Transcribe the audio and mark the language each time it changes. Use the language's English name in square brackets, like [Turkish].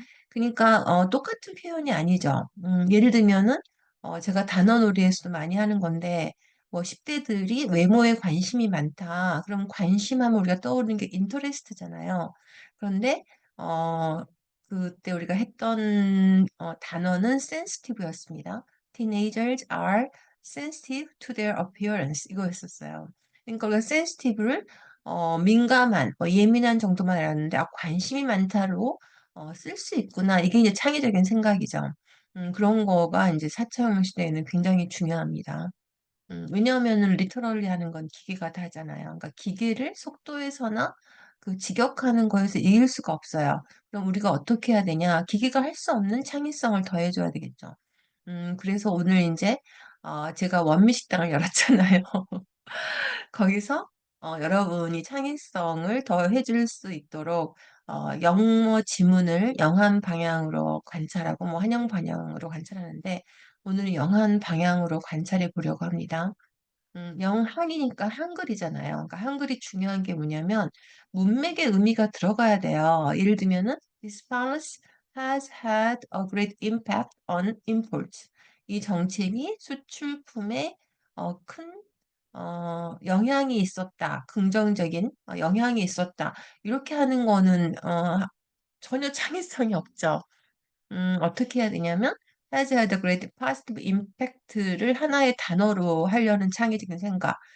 [Korean] 그러니까 똑같은 표현이 아니죠. 예를 들면은 제가 단어놀이에서도 많이 하는 건데 뭐 10대들이 외모에 관심이 많다. 그럼 관심하면 우리가 떠오르는 게 인터레스트잖아요. 그런데 어, 그때 우리가 했던 단어는 sensitive였습니다. [English] Teenagers are sensitive to their appearance [Korean] 이거였었어요. 그러니까 우리가 sensitive를 민감한, 예민한 정도만 알았는데 관심이 많다로 쓸 수 있구나. 이게 이제 창의적인 생각이죠. 그런 거가 이제 4차원 시대에는 굉장히 중요합니다. 왜냐하면은 리터럴리 하는 건 기계가 다 하잖아요. 그러니까 기계를 속도에서나 그 직역하는 거에서 이길 수가 없어요. 그럼 우리가 어떻게 해야 되냐? 기계가 할 수 없는 창의성을 더해줘야 되겠죠. 그래서 오늘 이제 제가 원미식당을 열었잖아요. 거기서 여러분이 창의성을 더해줄 수 있도록 영어 지문을 영한 방향으로 관찰하고 뭐 한영 방향으로 관찰하는데 오늘은 영한 방향으로 관찰해 보려고 합니다. 영한이니까 한글이잖아요. 그러니까 한글이 중요한 게 뭐냐면 문맥의 의미가 들어가야 돼요. 예를 들면은 [English] This policy has had a great impact on imports. [Korean] 이 정책이 수출품에 큰 영향이 있었다. 긍정적인 영향이 있었다. 이렇게 하는 거는 전혀 창의성이 없죠. 어떻게 해야 되냐면 [English] has had a great positive impact [Korean] 를 하나의 단어로 하려는 창의적인 생각.